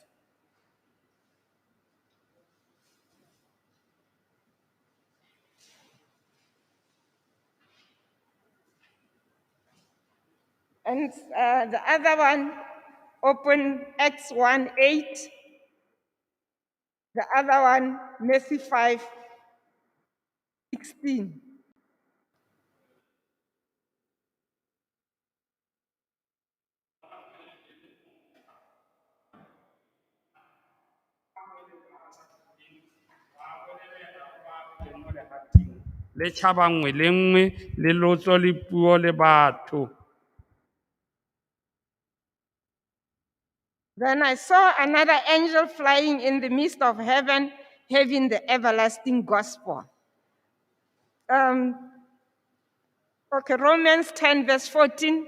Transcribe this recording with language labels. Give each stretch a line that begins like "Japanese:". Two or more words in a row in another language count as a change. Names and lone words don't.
English: And the other one, open Acts 1, 8. The other one, Matthew 5, 16.
Tswana: le tšhaba nngwe le nngwe le lotso le puo le batho.
English: Then I saw another angel flying in the midst of heaven, having the everlasting gospel. Okay, Romans 10, verse 14.